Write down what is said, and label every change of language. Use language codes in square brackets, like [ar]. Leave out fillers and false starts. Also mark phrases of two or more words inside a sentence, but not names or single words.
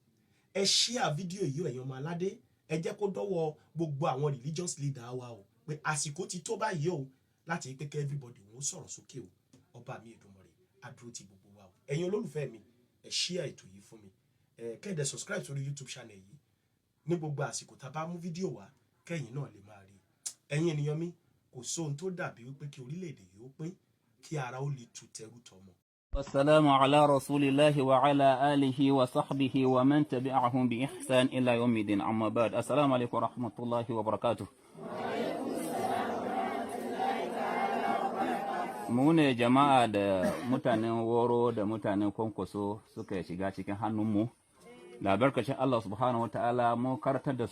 [yo] ẹ share fídíò yìí ẹ̀yin ọmọ aládé ẹ jẹ́ kó dọ́wọ́ gbogbo àwọn [en] religious leader [yo] wa o pé àsìkò ti tó báyìí o láti pé kẹ́ everybody wọ́n sọ̀rọ̀ sókè o ọba mi Èdùmàrè adúró ti gbogbo wa o ẹ̀yin olólùfẹ́ mi ẹ share ètò yìí fún mi kẹ́ẹ̀dẹ̀ subscribe sórí YouTube channel yìí ní gbogbo àsìkò tá a bá mú fídíò wá kẹ́yìn náà lè máa rí ẹ̀yin ènìyàn mi kò sóhun tó dàbí wípé kí orílẹ̀-èdè yìí ó pín kí ara ó lè tu tẹrú tọmọ. [ar] والسلام على رسول الله وعلى آله وصحبه ومن تبعهم بإحسان إلى يوم الدين أما بعد السلام عليكم ورحمة الله وبركاته [ha] mu ne jama'a da mutanen woro da mutanen kwankwaso suka shiga cikin hannunmu labarkacin Allah [ar] سبحانه وتعالى [ha] mu karatar da